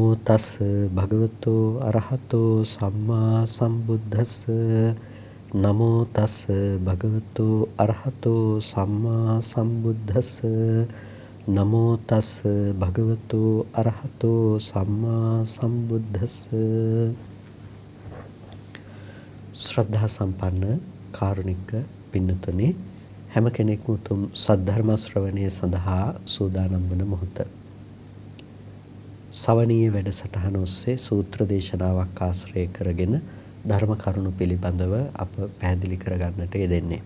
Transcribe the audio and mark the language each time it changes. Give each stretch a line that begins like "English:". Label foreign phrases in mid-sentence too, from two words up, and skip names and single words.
Pali: තස් භගවතු අරහතෝ සම්මා සම්බුද්දස්ස නමෝ තස් භගවතු අරහතෝ සම්මා සම්බුද්දස්ස නමෝ තස් භගවතු අරහතෝ සම්මා සම්බුද්දස්ස.
Sinhala: ශ්‍රද්ධා සම්පන්න කාරුණික පින්නතුනි, හැම කෙනෙක්ම උතුම් සද්ධර්ම ශ්‍රවණය සඳහා සූදානම් වන මොහොත. සවනීය වැඩසටහන ඔස්සේ සූත්‍ර දේශනාවක් ආශ්‍රය කරගෙන ධර්ම කරුණු පිළිබඳව අප පැහැදිලි කරගන්නට යෙදෙන්නේ.